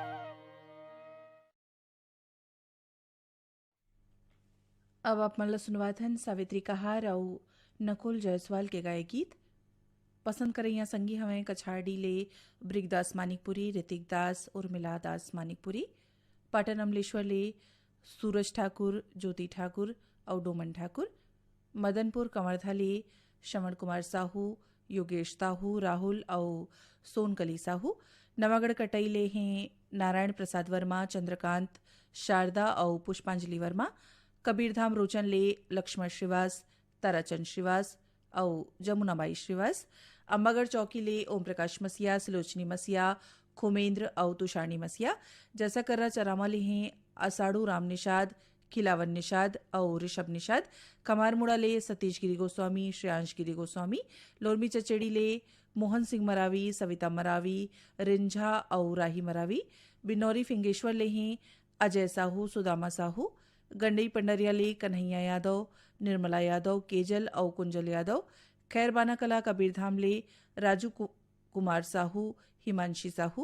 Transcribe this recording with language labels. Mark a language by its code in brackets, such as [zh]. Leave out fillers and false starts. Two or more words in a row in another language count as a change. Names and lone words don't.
[hne] अब आप मन ला सुनवात हन सावित्री कहार और नकुल जायसवाल के गाए गीत। पसंद करैया संगी हमें कछाड़ी ले ब्रिगदास मानिकपुरी, ऋतिक दास, उर्मिला दास मानिकपुरी। पाटन अमलेश्वर ले सूरज ठाकुर, ज्योति ठाकुर और डोमन ठाकुर। मदनपुर कमरधा ले श्रवण कुमार साहू, योगेश साहू, राहुल और सोनकली साहू। नवागढ़ कटई ले हैं नारायण प्रसाद वर्मा, चंद्रकांत, शारदा और पुष्पांजलि वर्मा। कबीरधाम रोचन ले लक्ष्मण श्रीवास, ताराचंद श्रीवास और जमुनाबाई श्रीवास। अम्बागढ़ चौकी ले ओम प्रकाश मसिया, सुलोचनी मसिया, खुमेंद्र और तुषारणी मसिया। जैसा कर्रा चरामा ले हैं असाड़ू राम निषाद, खिलावन निषाद और ऋषभ निषाद। कमारमुड़ा ले सतीश गिरी गोस्वामी, श्रेयांश गिरी गोस्वामी। लोरमी चचेड़ी ले मोहन सिंह मरावी, सविता मरावी, रिंझा और राही मरावी। बिनौरी फिंगेश्वर ले हैं अजय साहू, सुदामा साहू। गंडई पंडरिया ले कन्हैया यादव, निर्मला यादव, केजल और कुंजल यादव। खैरबाना कला कबीरधाम ले राजू कुमार साहू, हिमांशी साहू।